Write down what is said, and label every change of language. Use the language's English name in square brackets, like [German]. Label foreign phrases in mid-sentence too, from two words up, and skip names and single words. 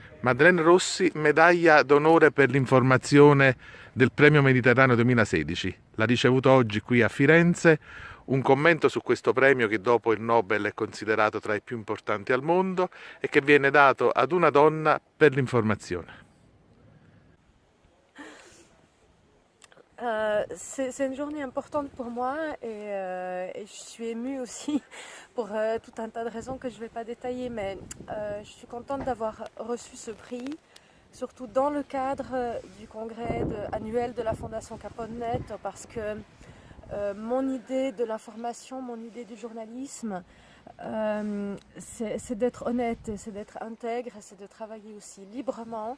[Italian] Maddalena Rossi, medaglia d'onore per l'informazione del Premio Mediterraneo 2016. L'ha ricevuto oggi qui a Firenze. Un commento su questo premio che dopo il Nobel è considerato tra i più importanti al mondo e che viene dato ad una donna per l'informazione. [French] C'est une journée importante pour moi et je suis émue aussi pour tout un tas de raisons que je ne vais pas détailler, mais je suis contente d'avoir reçu ce prix, surtout dans le cadre du congrès annuel de la Fondation Caponnet, parce que mon idée de l'information, mon idée du journalisme, c'est d'être honnête, c'est d'être intègre, c'est de travailler aussi librement.